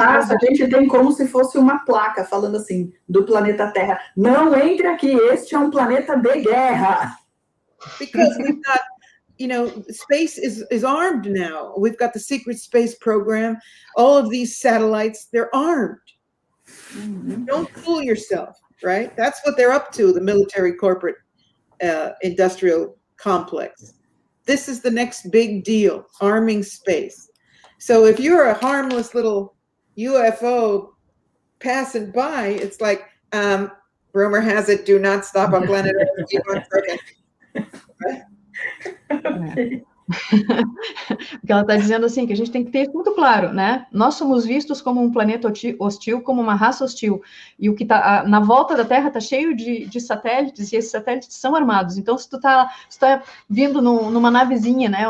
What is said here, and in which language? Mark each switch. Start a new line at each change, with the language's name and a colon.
Portuguese: espaço, a gente tem como se fosse uma placa falando assim, do planeta Terra. Não entre aqui, este é um planeta de guerra.
English: Because we've got, you know, space is armed now. We've got the secret space program. All of these satellites, they're armed. Don't fool yourself, right? That's what they're up to, the military corporate industrial complex. This is the next big deal, arming space. So if you're a harmless little UFO passing by, it's like, rumor has it, do not stop on planet Earth. Keep on trucking.
Portuguese: Porque ela está dizendo assim, que a gente tem que ter muito claro, né? Nós somos vistos como um planeta hostil, como uma raça hostil. E o que está na volta da Terra está cheio de satélites, e esses satélites são armados. Então, se tu tá vindo numa navezinha, né?